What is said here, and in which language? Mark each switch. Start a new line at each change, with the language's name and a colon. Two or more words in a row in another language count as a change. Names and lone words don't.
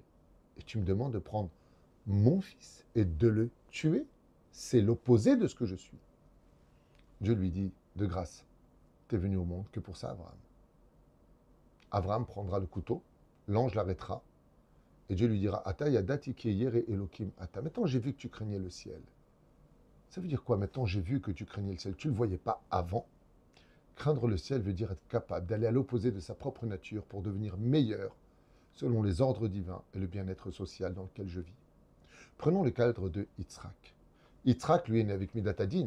French: Et tu me demandes de prendre mon fils et de le tuer? C'est l'opposé de ce que je suis. Dieu lui dit, de grâce, tu es venu au monde que pour ça, Abraham. Abraham prendra le couteau, l'ange l'arrêtera, et Dieu lui dira,
Hebrew: עתה ידעתי כי ירא אלקים אתה.
French: Maintenant, j'ai vu que tu craignais le ciel. Ça veut dire quoi? Maintenant, j'ai vu que tu craignais le ciel. Tu ne le voyais pas avant. Craindre le ciel veut dire être capable d'aller à l'opposé de sa propre nature pour devenir meilleur selon les ordres divins et le bien-être social dans lequel je vis. Prenons le cadre de Yitzhak. Yitzhak, lui, est né avec Midatadin.